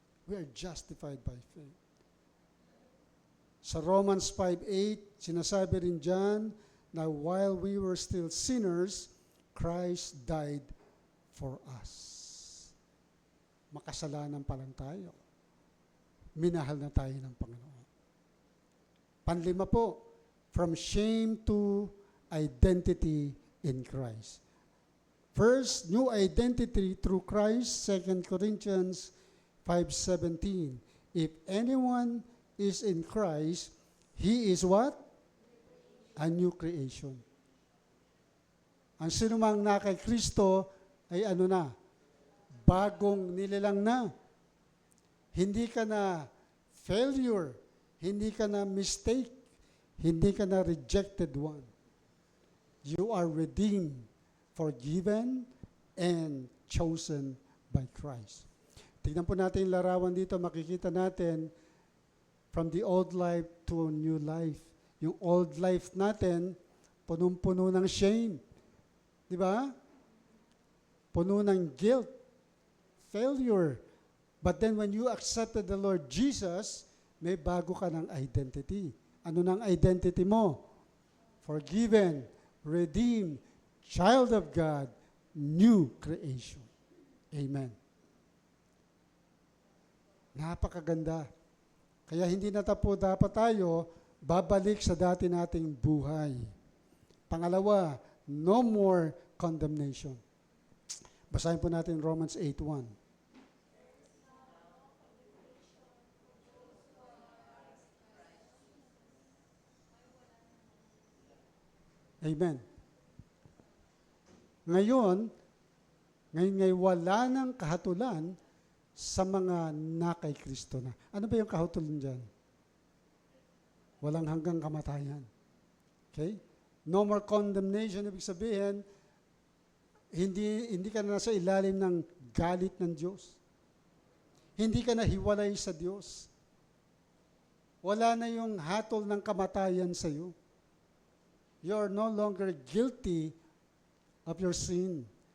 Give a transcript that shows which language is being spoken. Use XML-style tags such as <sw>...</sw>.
<en>We are justified by faith. Sa Romans 5:8,</en> <tl>sinasabi rin dyan na</tl> <en>while we were still sinners, Christ died for us.</en> <tl>Makasalanan pa lang tayo. Minahal na tayo ng Panginoon. Panlima po,</tl> <en>from shame to identity in Christ. First, new identity through Christ, 2 Corinthians 5:17. If anyone is in Christ, he is what? A new creation.</en> <tl>Ang sinumang na kay Kristo ay ano na? Bagong nilalang na. Hindi ka na failure, hindi ka na mistake, hindi ka na rejected one.</tl> <en>You are redeemed, forgiven, and chosen by Christ.</en> <tl>Tignan po natin yung larawan dito, makikita natin</tl> <en>from the old life to a new life.</en> <tl>Yung old life natin, punong-puno ng shame. Di ba? Puno ng guilt, failure.</tl> <en>But then when you accepted the Lord Jesus,</en> <tl>may bago ka ng identity. Ano ng identity mo?</tl> <en>Forgiven, redeemed, child of God, new creation. Amen.</en> <tl>Napakaganda. Kaya hindi na dapat tayo babalik sa dati nating buhay. Pangalawa,</tl> <en>no more condemnation.</en> <tl>Basahin po natin Romans 8:1.</tl> <en>Amen.</en> <tl>Ngayon wala nang kahatulan sa mga nakay Kristo na. Ano ba yung kahatulan dyan? Walang hanggang kamatayan. Okay?</tl> <en>No more condemnation,</en> <tl>ibig sabihin, hindi ka na nasa ilalim ng galit ng Diyos. Hindi ka na hiwalay sa Diyos. Wala na yung hatol ng kamatayan sa iyo.</tl> <en>You are no longer guilty of your sin.</en>